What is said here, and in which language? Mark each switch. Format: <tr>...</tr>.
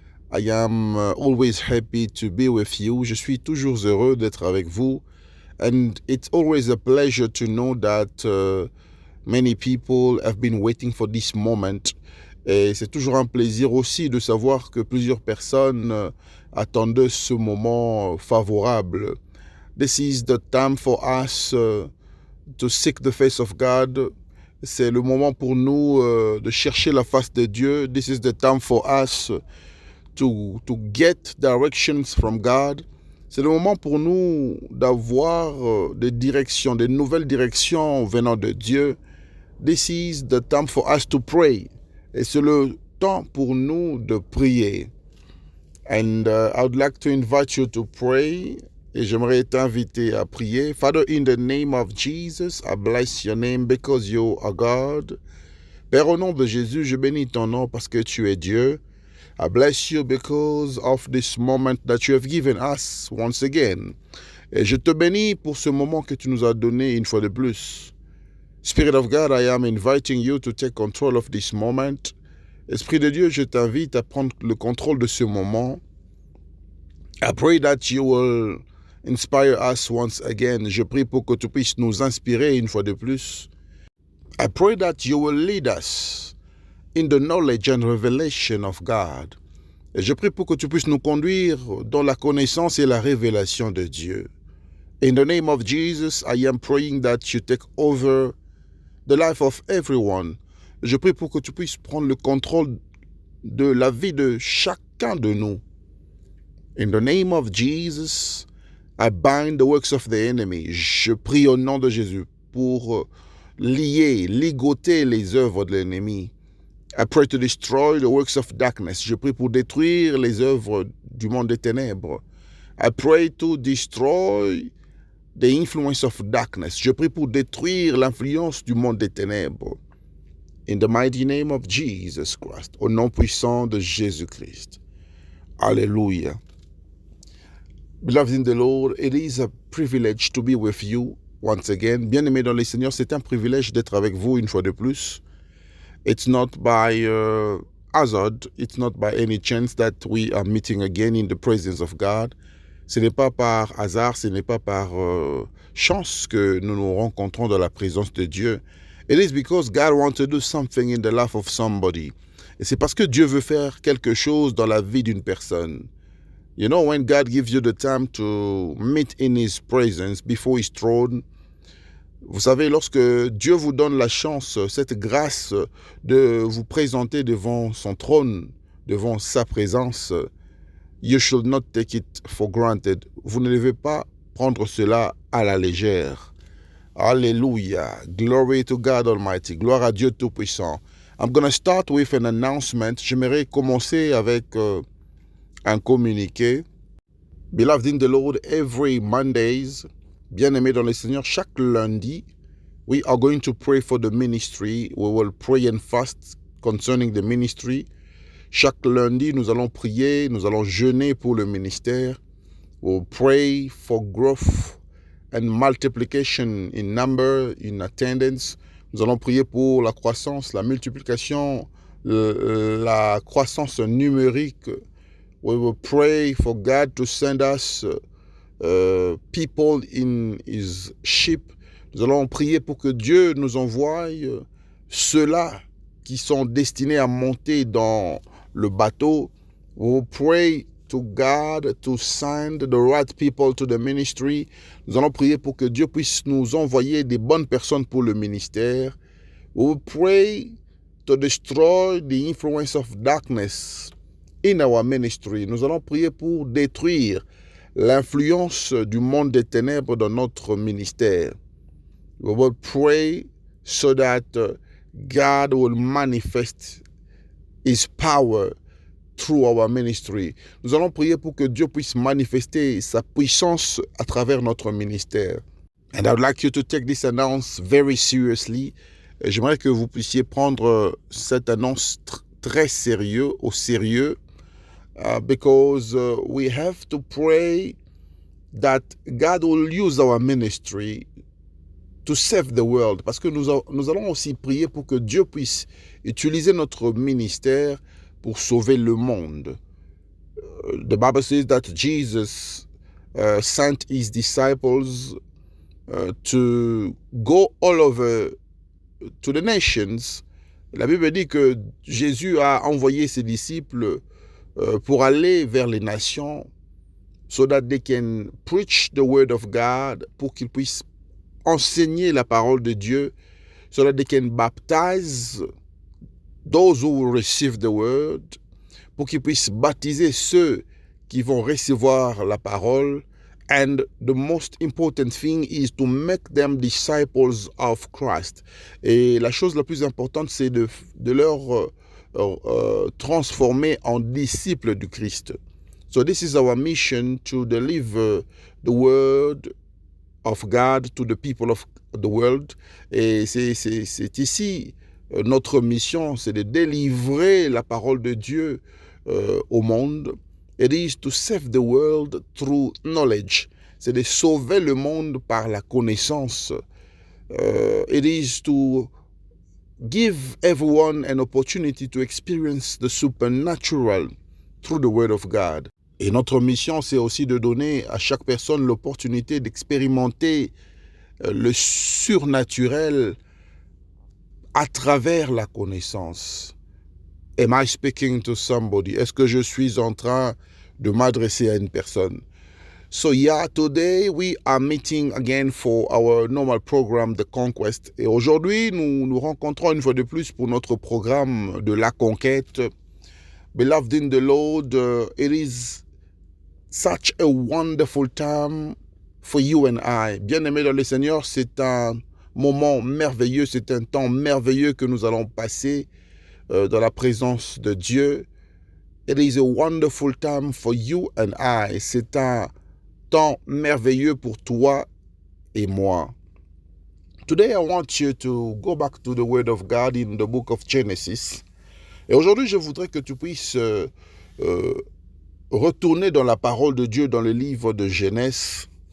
<en>I am always happy to be with you.</en> <fr>Je suis toujours heureux d'être avec vous.</fr> <en>And it's always a pleasure to know that many people have been waiting for this moment.</en> <fr>Et c'est toujours un plaisir aussi de savoir que plusieurs personnes attendaient ce moment favorable.</fr> <en>This is the time for us to seek the face of God.</en> <fr>C'est le moment pour nous de chercher la face de Dieu.</fr> <en>This is the time for us to get directions from God.</en> <fr>C'est le moment pour nous d'avoir des directions, des nouvelles directions venant de Dieu.</fr> <en>This is the time for us to pray.</en> <fr>Et c'est le temps pour nous de prier.</fr> <en>And I would like to invite you to pray.</en> <fr>Et j'aimerais t'inviter à prier.</fr> <en>Father, in the name of Jesus, I bless your name because you are God.</en> <fr>Père, au nom de Jésus, je bénis ton nom parce que tu es Dieu.</fr> <en>I bless you because of this moment that you have given us once again.</en> <fr>Et je te bénis pour ce moment que tu nous as donné une fois de plus.</fr> <en>Spirit of God, I am inviting you to take control of this moment.</en> <fr>Esprit de Dieu, je t'invite à prendre le contrôle de ce moment.</fr> <en>I pray that you will inspire us once again.</en> <fr>Je prie pour que tu puisses nous inspirer une fois de plus.</fr> <en>I pray that you will lead us in the knowledge and revelation of God.</en> <fr>Et je prie pour que tu puisses nous conduire dans la connaissance et la révélation de Dieu.</fr> <en>In the name of Jesus, I am praying that you take over the life of everyone.</en> <fr>Je prie pour que tu puisses prendre le contrôle de la vie de chacun de nous.</fr> <en>In the name of Jesus, I bind the works of the enemy.</en> <fr>Je prie au nom de Jésus pour ligoter les œuvres de l'ennemi.</fr> <en>I pray to destroy the works of darkness.</en> <fr>Je prie pour détruire les œuvres du monde des ténèbres.</fr> <en>I pray to destroy the influence of darkness.</en> <fr>Je prie pour détruire l'influence du monde des ténèbres.</fr> <en>In the mighty name of Jesus Christ.</en> <fr>Au nom puissant de Jésus-Christ. Alléluia.</fr> <en>Beloved in the Lord, it is a privilege to be with you once again.</en> <fr>Bien-aimés dans le Seigneur, c'est un privilège d'être avec vous une fois de plus.</fr> <en>It's not by hazard, it's not by any chance that we are meeting again in the presence of God.</en> <fr>Ce n'est pas par hasard, ce n'est pas par chance que nous nous rencontrons dans la présence de Dieu.</fr> <en>It is because God wants to do something in the life of somebody.</en> <fr>Et c'est parce que Dieu veut faire quelque chose dans la vie d'une personne.</fr> <en>You know, when God gives you the time to meet in His presence before His throne,</en> <fr>vous savez, lorsque Dieu vous donne la chance, cette grâce de vous présenter devant son trône, devant sa présence,</fr> <en>you should not take it for granted.</en> <fr>Vous ne devez pas prendre cela à la légère.</fr> <en>Alléluia. Glory to God Almighty.</en> <fr>Gloire à Dieu Tout-Puissant.</fr> <en>I'm going to start with an announcement.</en> <fr>J'aimerais commencer avec un communiqué.</fr> <en>Beloved in the Lord, every Mondays,</en> <fr>bien-aimés dans le Seigneur, chaque lundi,</fr> <en>we are going to pray for the ministry. We will pray and fast concerning the ministry.</en> <fr>Chaque lundi, nous allons prier, nous allons jeûner pour le ministère.</fr> <en>We'll pray for growth and multiplication in number, in attendance.</en> <fr>Nous allons prier pour la croissance, la multiplication, la croissance numérique.</fr> <en>We will pray for God to send us people in His ship.</en> <fr>Nous allons prier pour que Dieu nous envoie ceux-là qui sont destinés à monter dans le bateau.</fr> <en>We will pray to God to send the right people to the ministry.</en> <fr>Nous allons prier pour que Dieu puisse nous envoyer des bonnes personnes pour le ministère.</fr> <en>We will pray to destroy the influence of darkness in our ministry.</en> <fr>Nous allons prier pour détruire l'influence du monde des ténèbres dans notre ministère.</fr> <en>We will pray so that God will manifest His power through our ministry.</en> <fr>Nous allons prier pour que Dieu puisse manifester sa puissance à travers notre ministère.</fr> <en>And I would like you to take this announcement very seriously.</en> <fr>J'aimerais que vous puissiez prendre cette annonce très au sérieux.</fr> <en>Because we have to pray that God will use our ministry to save the world.</en> <fr>Parce que nous allons aussi prier pour que Dieu puisse utiliser notre ministère pour sauver le monde.</fr> <en>The Bible says that Jesus sent his disciples to go all over to the nations.</en> <fr>La Bible dit que Jésus a envoyé ses disciples pour aller vers les nations</fr> <en>so that they can preach the word of God,</en> <fr>pour qu'ils puissent enseigner la parole de Dieu,</fr> <en>so that they can baptize those who will receive the word,</en> <fr>pour qu'ils puissent baptiser ceux qui vont recevoir la parole.</fr> <en>And the most important thing is to make them disciples of Christ.</en> <fr>Et la chose la plus importante, c'est de leur transformer en disciples du Christ.</fr> <en>So this is our mission, to deliver the word of God to the people of the world.</en> <fr>Et c'est ici notre mission, c'est de délivrer la parole de Dieu au monde.</fr> <en>It is to save the world through knowledge.</en> <fr>C'est de sauver le monde par la connaissance.</fr> <en>It is to give everyone an opportunity to experience the supernatural through the word of God.</en> <fr>Et notre mission, c'est aussi de donner à chaque personne l'opportunité d'expérimenter le surnaturel à travers la connaissance.</fr> <en>Am I speaking to somebody?</en> <fr>Est-ce que je suis en train de m'adresser à une personne?</fr> <en>So yeah, today we are meeting again for our normal program, The Conquest.</en> <fr>Et aujourd'hui, nous nous rencontrons une fois de plus pour notre programme de la conquête.</fr> <en>Beloved in the Lord, it is such a wonderful time for you and I.</en> <fr>Bien-aimés dans le Seigneur, c'est un moment merveilleux, c'est un temps merveilleux que nous allons passer dans la présence de Dieu.</fr> <en>It is a wonderful time for you and I.</en> <fr>C'est un temps merveilleux pour toi et moi.</fr> <en>Today I want you to go back to the Word of God in the book of Genesis.</en> <fr>Et aujourd'hui, je voudrais que tu puisses retourner dans la parole de Dieu dans le livre de Genèse.</fr>